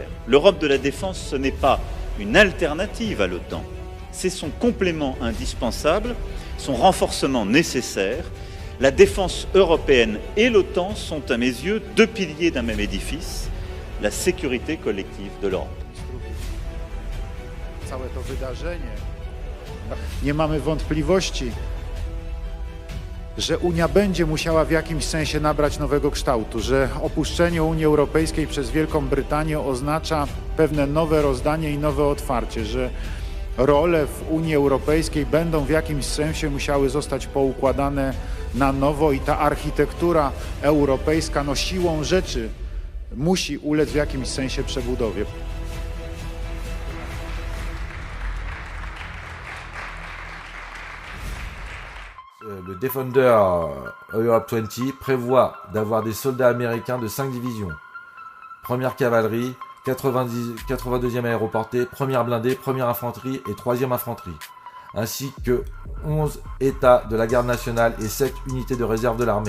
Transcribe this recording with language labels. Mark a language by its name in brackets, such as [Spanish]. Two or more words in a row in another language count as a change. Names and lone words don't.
[French] L'Europe de la défense, ce n'est pas une alternative à l'OTAN. C'est son complément indispensable, son renforcement nécessaire. La défense européenne et l'OTAN sont, à mes yeux, deux piliers d'un même édifice, la sécurité collective de l'Europe. [Polish] Całe to wydarzenie. Nie mamy wątpliwości, że Unia będzie musiała w jakimś sensie nabrać nowego kształtu, że opuszczenie Unii Europejskiej przez Wielką Brytanię oznacza pewne nowe rozdanie i nowe otwarcie, że role w Unii Europejskiej będą w jakimś sensie musiały zostać poukładane na nowo i ta architektura europejska siłą rzeczy musi ulec w jakimś sensie przebudowie. [French] Le Defender Europe 20 prévoit d'avoir des soldats américains de 5 divisions. Première cavalerie, 82e aéroportée, première blindée, première infanterie et 3e infanterie, ainsi que 11 États de la garde nationale et 7 unités de réserve de l'armée.